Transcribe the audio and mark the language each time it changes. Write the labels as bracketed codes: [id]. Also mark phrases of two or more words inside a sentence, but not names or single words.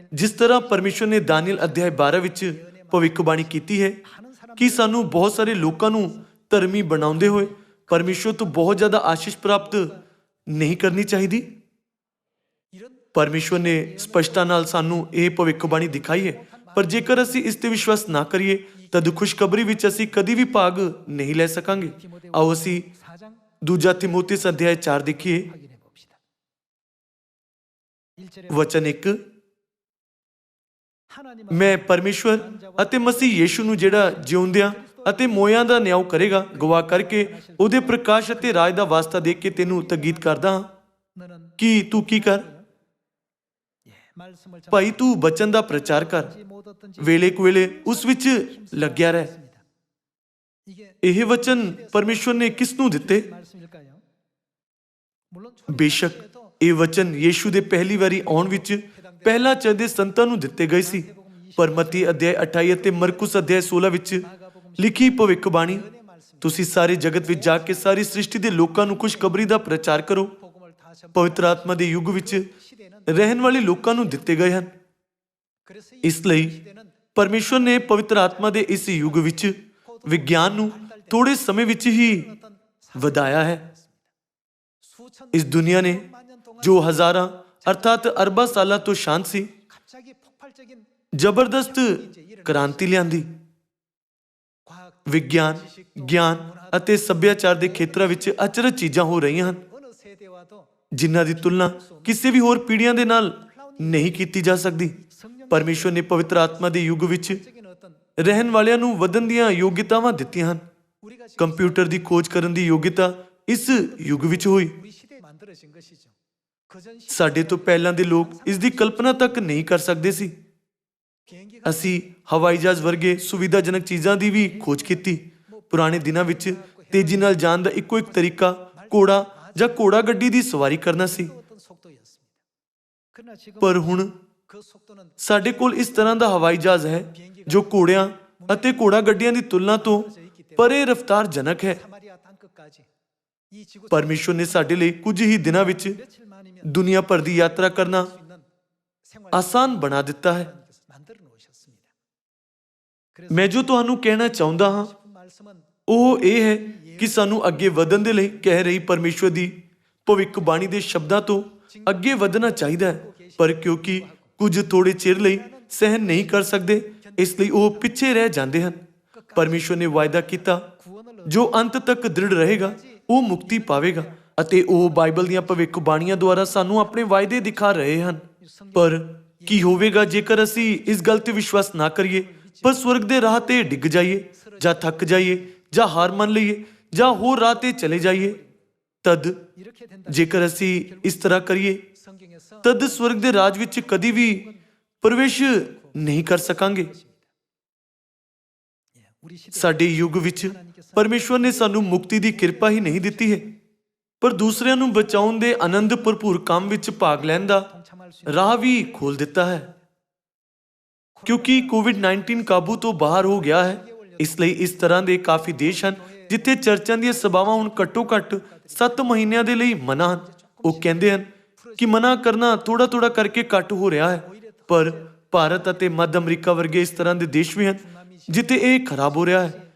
[pa] ਜਿਸ ਤਰ੍ਹਾਂ ਪਰਮੇਸ਼ਵਰ ਨੇ ਦਾਨੀਏਲ ਅਧਿਆਇ 12 ਵਿੱਚ ਭਵਿੱਖਬਾਣੀ ਕੀਤੀ ਹੈ ਕਿ ਸਾਨੂੰ ਬਹੁਤ ਸਾਰੇ ਲੋਕਾਂ ਨੂੰ ਧਰਮੀ ਬਣਾਉਂਦੇ ਹੋਏ ਪਰਮੇਸ਼ਵਰ ਤੋਂ ਬਹੁਤ ਜ਼ਿਆਦਾ ਆਸ਼ੀਸ਼ ਪ੍ਰਾਪਤ ਨਹੀਂ ਕਰਨੀ ਚਾਹੀਦੀ। [ko] 이런 [pa] ਪਰਮੇਸ਼ਵਰ ਨੇ ਸਪਸ਼ਟਤਾ ਨਾਲ ਸਾਨੂੰ ਇਹ ਭਵਿੱਖਬਾਣੀ ਦਿਖਾਈ ਹੈ। ਪਰ ਜੇਕਰ ਅਸੀਂ ਇਸ ਤੇ ਵਿਸ਼ਵਾਸ ਨਾ ਕਰੀਏ ਤਦ ਖੁਸ਼ਖਬਰੀ ਵਿੱਚ ਅਸੀਂ ਕਦੀ ਵੀ ਭਾਗ ਨਹੀਂ ਲੈ ਸਕਾਂਗੇ। ਆਓ ਅਸੀਂ [ko] 4장 [pa] ਦੂਜਾ ਤਿਮੋਥੇਸ ਅਧਿਆਇ 4 ਦੇਖੀਏ। [ko] 확인해 봅시다. 1절에 [pa] ਵਚਨ 1। [ko] 하나님은 [pa] ਮੈਂ ਪਰਮੇਸ਼ਵਰ ਅਤੇ ਮਸੀਹ ਯੀਸ਼ੂ ਨੂੰ ਜਿਹੜਾ ਜਿਉਂਦਿਆਂ ਅਤੇ ਮੋਇਆਂ ਦਾ ਨਿਆਂ ਕਰੇਗਾ ਗਵਾਹ ਕਰਕੇ ਉਹਦੇ ਪ੍ਰਕਾਸ਼ ਅਤੇ ਰਾਜ ਦਾ ਵਾਸਤਾ ਦੇ ਕੇ ਤੈਨੂੰ ਤਕੀਦ ਕਰਦਾ ਹਾਂ [ko] 너는 [pa] ਕਿ ਤੂੰ ਕੀ ਕਰ। [ko] 말씀을 [pa] ਭਾਈ ਤੂੰ ਬਚਨ ਦਾ ਪ੍ਰਚਾਰ ਕਰ, [ko] 전지 못 얻든지 [pa] ਵੇਲੇ ਕੁਵੇਲੇ ਉਸ ਵਿੱਚ ਲੱਗਿਆ ਰਹਿ। [ko] 이게 [pa] ਇਹ ਵਚਨ ਪਰਮੇਸ਼ਵਰ ਨੇ ਕਿਸ ਨੂੰ ਦਿੱਤੇ? [ko] 말씀일까요? 물론 [pa] ਬੇਸ਼ੱਕ ਇਹ ਵਚਨ ਯੀਸ਼ੂ ਦੇ ਪਹਿਲੀ ਵਾਰੀ ਆਉਣ ਵਿੱਚ ਪਹਿਲਾਂ ਚੱਲਦੇ ਸੰਤਾਂ ਨੂੰ ਦਿੱਤੇ ਗਏ ਸੀ। ਪਰ ਮਤੀ ਅਧਿਆਇ 28 ਅਤੇ ਮਰਕੁਸ ਅਧਿਆਇ 16 ਵਿੱਚ ਲਿਖੀ ਭਵਿੱਖਬਾਣੀ ਤੁਸੀਂ ਸਾਰੇ ਜਗਤ ਵਿੱਚ ਜਾ ਕੇ ਸਾਰੀ ਸ੍ਰਿਸ਼ਟੀ ਦੇ ਲੋਕਾਂ ਨੂੰ ਖੁਸ਼ਖਬਰੀ ਦਾ ਪ੍ਰਚਾਰ ਕਰੋ [ko] 복음을 다 전파. [pa] ਪਵਿੱਤਰ ਆਤਮਾ ਦੇ ਯੁੱਗ ਵਿੱਚ [ko] 시대는 [pa] ਰਹਿਣ ਵਾਲੇ ਲੋਕਾਂ ਨੂੰ ਦਿੱਤੇ ਗਏ ਹਨ। [ko] 그래서 이 [pa] ਇਸ ਲਈ [ko] 시대는 [pa] ਪਰਮੇਸ਼ਵਰ ਨੇ ਪਵਿੱਤਰ ਆਤਮਾ ਦੇ ਇਸ ਯੁੱਗ ਵਿੱਚ ਵਿਗਿਆਨ ਨੂੰ ਥੋੜੇ ਸਮੇਂ ਵਿੱਚ ਹੀ [ko] 어떤 [pa] ਵਧਾਇਆ ਹੈ। [ko] 수천 [pa] ਇਸ ਦੁਨੀਆ ਨੇ [ko] 만 년 동안 [pa] ਜੋ ਹਜ਼ਾਰਾਂ ਅਰਥਾਤ ਅਰਬਾਂ ਸਾਲਾਂ ਤੋਂ ਸ਼ਾਂਤ ਸੀ [ko] 갑자기 폭발적인 [pa] ਜ਼ਬਰਦਸਤ ਕ੍ਰਾਂਤੀ ਲਿਆਂਦੀ। [ko] 과학 [pa] ਵਿਗਿਆਨ, ਗਿਆਨ ਅਤੇ ਸੱਭਿਆਚਾਰ ਦੇ ਖੇਤਰਾਂ ਵਿੱਚ ਅਚਰਜ ਚੀਜ਼ਾਂ ਹੋ ਰਹੀਆਂ ਹਨ [ko] 어느 세대와도 [pa] ਜਿਨ੍ਹਾਂ ਦੀ ਤੁਲਨਾ ਕਿਸੇ ਵੀ ਹੋਰ ਪੀੜ੍ਹੀਆਂ ਦੇ ਨਾਲ ਨਹੀਂ ਕੀਤੀ ਜਾ ਸਕਦੀ। [ko] 성령 [pa] ਪਰਮੇਸ਼ਵਰ ਨੇ ਪਵਿੱਤਰ ਆਤਮਾ ਦੇ ਯੁੱਗ ਵਿੱਚ [ko] 적인 어떤 [pa] ਰਹਿਣ ਵਾਲਿਆਂ ਨੂੰ ਵਧਣ ਦੀਆਂ ਯੋਗਿਤਾਵਾਂ ਦਿੱਤੀਆਂ ਹਨ। [ko] 우리가 지금 [pa] ਕੰਪਿਊਟਰ ਦੀ ਖੋਜ ਕਰਨ ਦੀ ਯੋਗਿਤਾ ਇਸ ਯੁੱਗ ਵਿੱਚ ਹੋਈ। [ko] 우리 시대에 만들어진 것이죠. 그전 시대 [pa] ਸਾਡੇ ਤੋਂ ਪਹਿਲਾਂ ਦੇ ਲੋਕ ਇਸ ਦੀ ਕਲਪਨਾ ਤੱਕ ਨਹੀਂ ਕਰ ਸਕਦੇ ਸੀ। [ko] 비행기가 [pa] ਅਸੀਂ ਹਵਾਈ ਜਹਾਜ਼ ਵਰਗੇ ਸੁਵਿਧਾਜਨਕ ਚੀਜ਼ਾਂ ਦੀ ਵੀ ਖੋਜ ਕੀਤੀ। ਪੁਰਾਣੇ ਦਿਨਾਂ ਵਿੱਚ ਤੇਜ਼ੀ ਨਾਲ ਜਾਣ ਦਾ ਇੱਕੋ ਇੱਕ ਤਰੀਕਾ ਘੋੜਾ ਜਾਂ ਘੋੜਾ ਗੱਡੀ ਦੀ ਸਵਾਰੀ ਕਰਨਾ ਸੀ। [ko] 어떤 속도였습니다. 그러나 지금 [pa] ਪਰ ਹੁਣ [ko] 그 속도는 [pa] ਸਾਡੇ ਕੋਲ ਇਸ ਤਰ੍ਹਾਂ ਦਾ ਹਵਾਈ ਜਹਾਜ਼ ਹੈ ਜੋ ਘੋੜਿਆਂ ਅਤੇ ਘੋੜਾ ਗੱਡੀਆਂ ਦੀ ਤੁਲਨਾ ਤੋਂ ਪਰੇ ਰਫ਼ਤਾਰਜਨਕ ਹੈ। [ko] 사마리아 땅끝까지 이 지구 [pa] ਪਰਮੇਸ਼ਵਰ ਨੇ ਸਾਡੇ ਲਈ ਕੁਝ ਹੀ ਦਿਨਾਂ ਵਿੱਚ [ko] 며칠 만이면 [pa] ਦੁਨੀਆ ਭਰ ਦੀ ਯਾਤਰਾ ਕਰਨਾ [ko] 수 있는 생활 [pa] ਆਸਾਨ ਬਣਾ ਦਿੱਤਾ ਹੈ। [ko] 만들어 놓으셨습니다. 그래서 [pa] ਮੈਂ ਜੋ ਤੁਹਾਨੂੰ ਕਹਿਣਾ ਚਾਹੁੰਦਾ ਹਾਂ [ko] 싶은 말씀은 [pa] ਉਹ ਇਹ ਹੈ ਕਿ ਸਾਨੂੰ ਅੱਗੇ ਵਧਣ ਦੇ ਲਈ ਕਹਿ ਰਹੀ ਪਰਮੇਸ਼ਵਰ ਦੀ ਭਵਿੱਖਬਾਣੀ ਦੇ ਸ਼ਬਦਾਂ ਤੋਂ ਅੱਗੇ ਵਧਣਾ ਚਾਹੀਦਾ ਹੈ। ਪਰ ਕਿਉਂਕਿ ਕੁਝ ਥੋੜੇ ਚਿਰ ਲਈ ਸਹਿਨ ਨਹੀਂ ਕਰ ਸਕਦੇ, ਇਸ ਲਈ ਉਹ ਪਿੱਛੇ ਰਹਿ ਜਾਂਦੇ ਹਨ। ਪਰਮੇਸ਼ਵਰ ਨੇ ਵਾਅਦਾ ਕੀਤਾ, ਜੋ ਅੰਤ ਤੱਕ ਦ੍ਰਿੜ ਰਹੇਗਾ ਉਹ ਮੁਕਤੀ ਪਾਵੇਗਾ, ਅਤੇ ਉਹ ਬਾਈਬਲ ਦੀਆਂ ਭਵਿੱਖਬਾਣੀਆਂ ਦੁਆਰਾ ਸਾਨੂੰ ਆਪਣੇ ਵਾਅਦੇ ਦਿਖਾ ਰਹੇ ਹਨ। ਪਰ ਕੀ ਹੋਵੇਗਾ ਜੇਕਰ ਅਸੀਂ ਇਸ ਗੱਲ ਤੇ ਵਿਸ਼ਵਾਸ ਨਾ ਕਰੀਏ, ਪਰ ਸਵਰਗ ਦੇ ਰਾਹ ਤੇ ਡਿੱਗ ਜਾਈਏ, ਜਾਂ ਥੱਕ ਜਾਈਏ, ਜਾਂ ਹਾਰ ਮੰਨ ਲਈਏ, ਜਾਂ ਹੋਰ ਰਾਹ ਤੇ ਚਲੇ ਜਾਈਏ? ਤਦ [ko] 이렇게 된다. [pa] ਜੇਕਰ ਅਸੀਂ ਇਸ ਤਰ੍ਹਾਂ ਕਰੀਏ, [ko] 성경에서 [pa] ਤਦ ਸਵਰਗ ਦੇ ਰਾਜ ਵਿੱਚ ਕਦੀ ਵੀ ਪ੍ਰਵੇਸ਼ ਨਹੀਂ ਕਰ ਸਕਾਂਗੇ। [ko] 우리 시대 [pa] ਸਾਡੇ ਯੁੱਗ ਵਿੱਚ ਪਰਮੇਸ਼ਵਰ ਨੇ ਸਾਨੂੰ ਮੁਕਤੀ ਦੀ ਕਿਰਪਾ ਹੀ ਨਹੀਂ ਦਿੱਤੀ ਹੈ, ਪਰ ਦੂਸਰਿਆਂ ਨੂੰ ਬਚਾਉਣ ਦੇ ਆਨੰਦ ਭਰਪੂਰ ਕੰਮ ਵਿੱਚ ਭਾਗ ਲੈਣ ਦਾ [ko] 동참할 수 [pa] ਰਾਹ ਵੀ ਖੋਲ ਦਿੱਤਾ ਹੈ। ਕਿਉਂਕਿ ਕੋਵਿਡ-19 ਕਾਬੂ ਤੋਂ ਬਾਹਰ ਹੋ ਗਿਆ ਹੈ, ਇਸ ਲਈ ਇਸ ਤਰ੍ਹਾਂ ਦੇ ਕਾਫੀ ਦੇਸ਼ ਹਨ ਜਿੱਥੇ ਚਰਚਾਂ ਦੀਆਂ ਸਭਾਵਾਂ ਹੁਣ ਘੱਟੋ-ਘੱਟ 7 ਮਹੀਨਿਆਂ ਦੇ ਲਈ ਮਨ੍ਹਾ ਹਨ। ਉਹ ਕਹਿੰਦੇ ਹਨ ਕਿ ਮਨ੍ਹਾ ਕਰਨਾ ਥੋੜਾ ਕਰਕੇ ਘੱਟ ਹੋ ਰਿਹਾ ਹੈ, ਪਰ ਭਾਰਤ ਅਤੇ ਮੱਧ ਅਮਰੀਕਾ ਵਰਗੇ ਇਸ ਤਰ੍ਹਾਂ ਦੇ ਦੇਸ਼ ਵੀ ਹਨ ਜਿੱਥੇ ਇਹ ਖਰਾਬ ਹੋ ਰਿਹਾ ਹੈ।